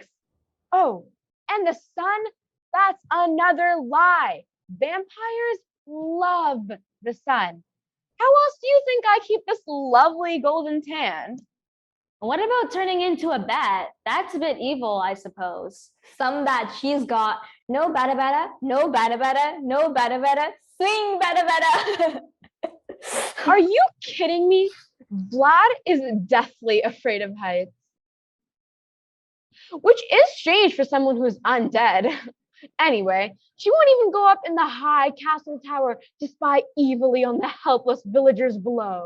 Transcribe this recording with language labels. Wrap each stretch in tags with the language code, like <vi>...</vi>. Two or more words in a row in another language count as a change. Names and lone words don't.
<en>Oh, and the sun, that's another lie. Vampires love the sun. How else do you think I keep this lovely golden tan? What about turning into a bat? That's a bit evil, I suppose. Some bat she's got. No bada bada, no bada bada, no bada bada, swing bada bada. Are you kidding me? Vlad is deathly afraid of heights. Which is strange for someone who's undead. Anyway, she won't even go up in the high castle tower to spy evilly on the helpless villagers below.</en>